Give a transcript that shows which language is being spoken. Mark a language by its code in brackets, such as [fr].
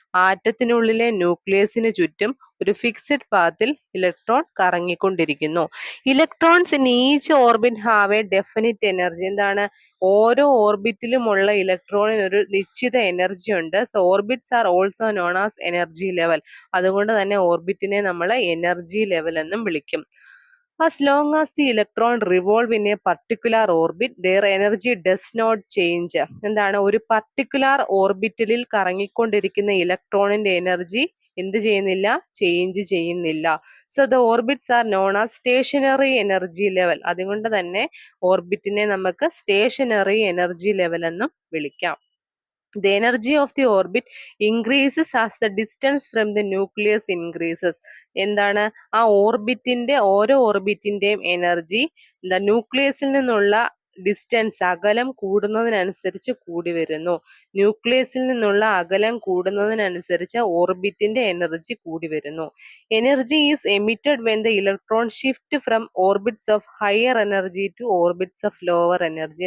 [ml] ആറ്റത്തിനുള്ളിലെ ന്യൂക്ലിയസിന് ചുറ്റും ഒരു fixed പാത്തിൽ electron കറങ്ങിക്കൊണ്ടിരിക്കുന്നു. [en] Electrons in each orbit have a definite energy. [ml] എന്താണ്? ഓരോ ഓർബിറ്റിലുമുള്ള ഇലക്ട്രോണിന് ഒരു നിശ്ചിത എനർജി ഉണ്ട്. [en] So orbits are also known as energy level. [ml] അതുകൊണ്ട് തന്നെ ഓർബിറ്റിനെ നമ്മൾ എനർജി ലെവൽ എന്നും വിളിക്കും. [en] As long as the electron revolve in a particular orbit, their energy does not change. [ml] എന്താണ്? ഒരു പർട്ടിക്കുലർ ഓർബിറ്റലിൽ കറങ്ങിക്കൊണ്ടിരിക്കുന്ന ഇലക്ട്രോണിന്റെ എനർജി എന്ത് ചെയ്യുന്നില്ല? ചേഞ്ച് ചെയ്യുന്നില്ല. [en] So the orbits are known as stationary energy level. [ml] അതുകൊണ്ട് തന്നെ ഓർബിറ്റിനെ നമുക്ക് സ്റ്റേഷനറി എനർജി ലെവൽ എന്നും വിളിക്കാം. [en] The energy of the orbit increases as the distance from the nucleus increases. [ml] എന്താണ് ആ ഓർബിറ്റിന്റെ ഓരോ ഓർബിറ്റിന്റെയും എനർജി ന്യൂക്ലിയസിൽ നിന്നുള്ള ഡിസ്റ്റൻസ് അകലം കൂടുന്നതിനനുസരിച്ച് കൂടി വരുന്നു. ന്യൂക്ലിയസിൽ നിന്നുള്ള അകലം കൂടുന്നതിനനുസരിച്ച് ഓർബിറ്റിന്റെ എനർജി കൂടി വരുന്നു. [en] Energy is emitted when the electron shift from orbits of higher energy to orbits of lower energy.